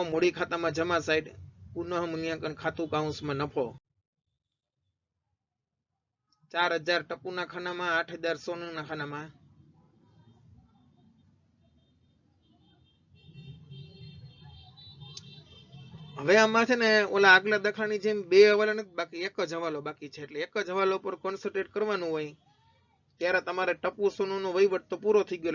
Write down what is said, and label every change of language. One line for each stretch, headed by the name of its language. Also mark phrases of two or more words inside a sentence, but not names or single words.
Gujarati: મૂડી ખાતામાં જમા સાઇડ, પુનઃ મૂલ્યાંકન ખાતું કાઉંસમાં નફો 4,000 ટપૂના ખાનામાં, 8,000 સોનૂના ખાનામાં। હવે આમાં છે ને ઓલા આગલા દાખલાની જેમ બે હવાલા નથી બાકી, એક જ હવાલો બાકી છે। એટલે એક જ હવાલો પર કોન્સન્ટ્રેટ કરવાનું હોય ત્યારે તમારે ટપુ સોનુનો વહીવટ તો પૂરો થઈ ગયો।